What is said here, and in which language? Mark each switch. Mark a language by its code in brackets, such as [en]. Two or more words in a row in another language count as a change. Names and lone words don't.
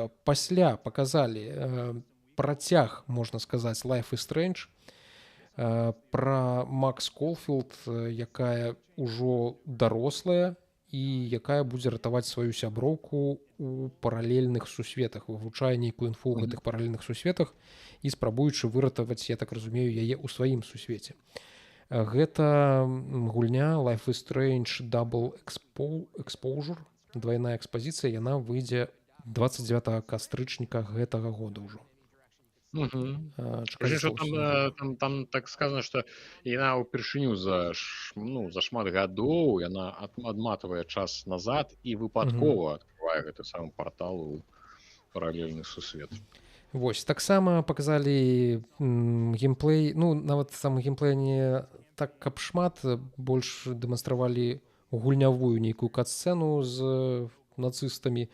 [be] Пасля паказалі працяг, можна сказаць, Life is Strange, пра Макс Колфілд, якая ўжо дарослая і якая будзе ратаваць сваю сяброўку у паралельных сусветах, вывучае нейкую інфу ў гэтых паралельных сусветах і спрабуючы выратаваць, я так разумею, яе ў сваім сусвеце. Гэта гульня Life is Strange Double Exposure, двойная экспазіцыя, яна выйдзе 29 кастрычніка гэтага года ўжо. Скажи, что там так сказано, что яна ўпершыню за шмат гадоў яна адматвае час назад і выпадкова открывае гэты самы партал у паралельны сусвет. Вось, таксама показалі геймплей, ну нават сам геймплей не так каб шмат, больш дэманстравалі гульнявую нейкую кат-сцэну з нацыстамі.